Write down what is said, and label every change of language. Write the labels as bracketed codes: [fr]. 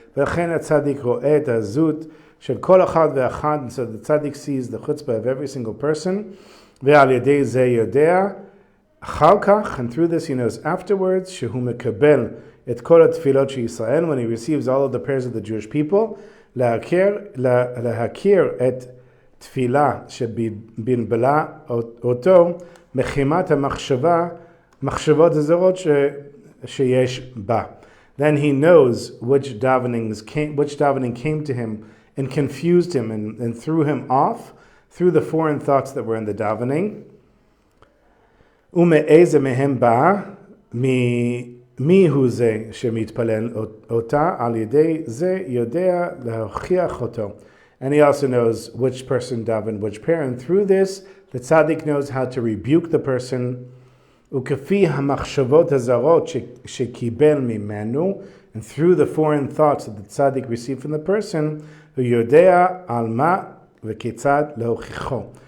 [he] ולכן הצדיק רואה את הזהות של כל אחד ואחד, [en] so the tzaddik sees the chutzpah of every single person, [he] ועל ידי זה יודע, אחר כך, [en] and through this he knows afterwards, [he] שהוא מקבל את כל התפילות של ישראל, [en] when he receives all of the prayers of the Jewish people, [he] להכיר את תפילה שבלבלה אותו, מחימת מחשבות הזרות שיש בה. [en] Then he knows which davening came to him and confused him and threw him off through the foreign thoughts that were in the davening. [he] ומאיזה מהם בא, מי הוא זה שמתפלל אותה, על ידי זה יודע להוכיח אותו. [en] And he also knows which person davened which prayer, and through this the tzaddik knows how to rebuke the person. [he] וכפי המחשבות הזרות שקיבל ממנו, [en] and through the foreign thoughts that the tzaddik received from the person, [he] הוא יודע על מה וכיצד להוכיחו.